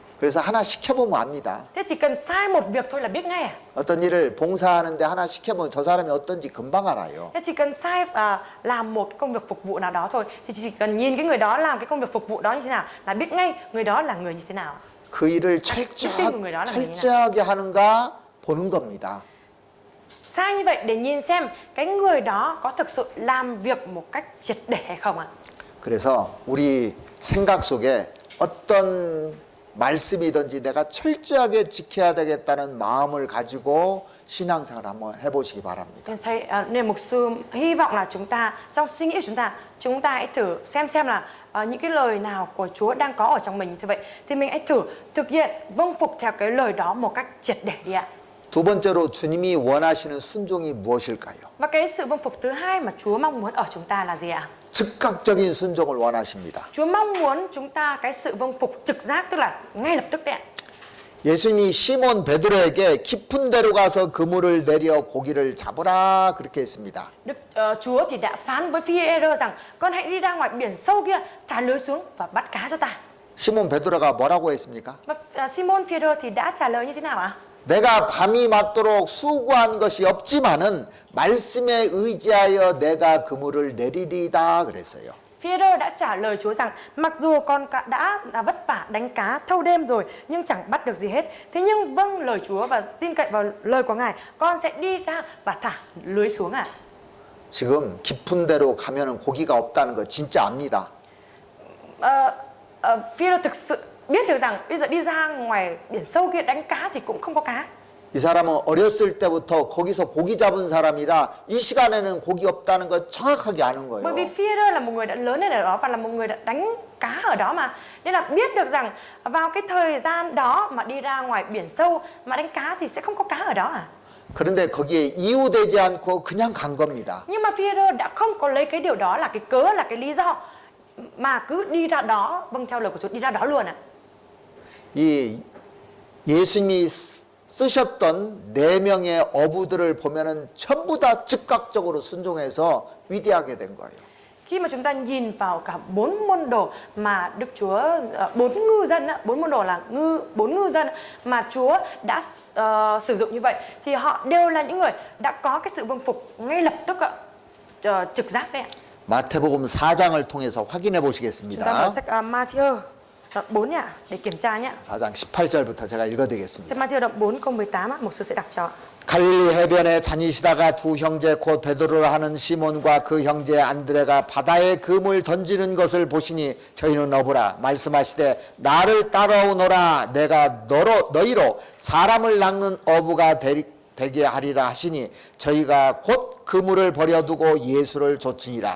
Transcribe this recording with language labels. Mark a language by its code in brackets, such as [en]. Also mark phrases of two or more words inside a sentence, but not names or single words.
[ko] 그래서 하나 시켜보면 압니다. [vi] Thế chỉ cần sai một việc thôi là biết ngay à. [ko] 어떤 일을 봉사하는데 하나 시켜보면 저 사람이 어떤지 금방 알아요. [vi] Thế chỉ cần sai làm một cái công việc phục vụ nào đó thôi thì chỉ cần nhìn cái người đó làm cái công việc phục vụ đó như thế nào là biết ngay người đó là người như thế nào. [ko] 그 일을 철저하게 하는가 보는 겁니다. [vi] Sai như vậy để nhìn xem cái người đó có thực sự làm việc một cách triệt để hay không ạ. [ko] 그래서 우리 생각 속에 어떤 말씀이든지 내가 철저하게 지켜야 되겠다는 마음을 가지고 신앙생활 한번 해보시기 바랍니다. [vi] Nên mục sư hy vọng là chúng ta trong suy nghĩ của chúng ta hãy thử xem là những cái lời nào của Chúa đang có ở trong mình như thế vậy thì mình hãy thử thực hiện vâng phục theo cái lời đó một cách triệt để đi ạ. [ko] 두 번째로 주님이 원하시는 순종이 무엇일까요? [vi] Và cái sự vâng phục thứ hai mà Chúa mong muốn ở chúng ta là gì ạ? [ko] 즉각적인 순종을 원하십니다. [vi] Chúa mong muốn chúng ta cái sự vâng phục trực giác, tức là ngay lập tức đấy ạ. [ko] 예수님이 시몬 베드로에게 깊은 데로 가서 그물을 내려 고기를 잡으라 그렇게 했습니다. [vi] Chúa thì đã phán với Phi-e-rơ rằng con hãy đi ra ngoài biển sâu kia, thả lưới xuống và bắt cá cho ta. [ko] 시몬 베드로가 뭐라고 했습니까? [vi] Và Simon Phi-e-rơ thì đã trả lời như thế nào ạ? [ko] 내가 밤이 맞도록 수고한 것이 없지만은 말씀에 의지하여 내가 그물을 내리리다 그랬어요. [vi] Phi-e-rơ đã trả lời Chúa rằng mặc dù con đã vất vả đánh cá thâu đêm rồi nhưng chẳng bắt được gì hết. Thế nhưng vâng lời Chúa và tin cậy vào lời của Ngài, con sẽ đi ra và thả lưới xuống ạ. [ko] 지금 깊은 데로 가면은 고기가 없다는 거 진짜 압니다. [vi] Phi-e-rơ thực sự biết được rằng bây giờ đi ra ngoài biển sâu kia đánh cá thì cũng không có cá. [ko] 이 사람은 어렸을 때부터 거기서 고기 잡은 사람이라 이 시간에는 고기 없다는 거 정확하게 아는 [vi] Bởi vì [ko] 거예요. [vi] Phi-e-rơ là một người đã lớn lên ở đó và là một người đã đánh cá ở đó mà, nên là biết được rằng vào cái thời gian đó mà đi ra ngoài biển sâu mà đánh cá thì sẽ không có cá ở đó à. [ko] 그런데 거기에 이유되지 않고 그냥 간 겁니다. [vi] Nhưng mà Phi-e-rơ đã không có lấy cái điều đó là cái cớ, là cái lý do mà cứ đi ra đó, vâng theo lời của Chúa đi ra đó luôn ạ. [ko] 이 예수님이 쓰셨던 4명의 어부들을 보면은 전부 다 즉각적으로 순종해서 위대하게 된 거예요. [vi] Khi mà chúng ta nhìn vào cả 4 môn đồ mà Đức Chúa, 4 ngư dân, 4 môn đồ là 4 ngư dân mà Chúa đã sử dụng như vậy thì họ đều là những người đã có cái sự vâng phục ngay lập tức ạ, trực giác đấy ạ. [ko] 마태복음 4장을 통해서 확인해 [vi] Chúng ta [ko] 보시겠습니다. [vi] mở sách Matthew đoạn 4 nhá, để kiểm tra nhá. [ko] 4장 18절부터 제가 읽어드리겠습니다. [vi] Sách Matthew đoạn 4 câu 18 á, mục sư sẽ đọc cho. [ko] 갈릴리 해변에 다니시다가 두 형제 곧 베드로라 하는 시몬과 그 형제 안드레가 바다에 금을 던지는 것을 보시니 저희는 어부라 말씀하시되 나를 따라오너라 내가 너희로 사람을 낚는 어부가 되게 하리라 하시니 저희가 곧 그물을 버려두고 예수를 좇으니라.